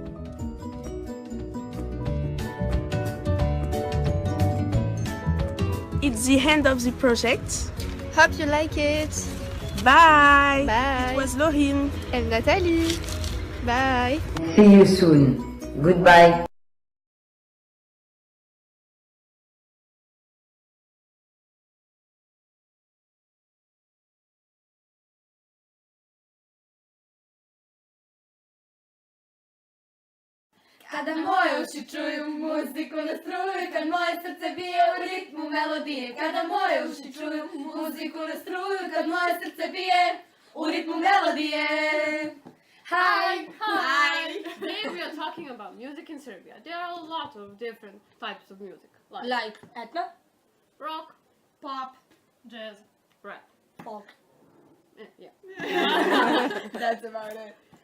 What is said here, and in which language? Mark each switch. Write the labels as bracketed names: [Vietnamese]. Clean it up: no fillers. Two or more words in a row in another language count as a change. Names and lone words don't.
[English] It's the end of the project. Hope you like it. Bye! Bye. It was Laurine. And Nathalie. Bye. See you soon. Goodbye. [Serbian] Kada moje uši čuju muziku na struju, kad moje srce bije u ritmu melodije. Kada moje uši čuju muziku na struju, kad moje srce bije u ritmu melodije. [English] Hi! Hi! Today we are talking about music in Serbia. There are a lot of different types of music. Like ethno, rock, pop, jazz, rap. folk. Yeah. That's about it.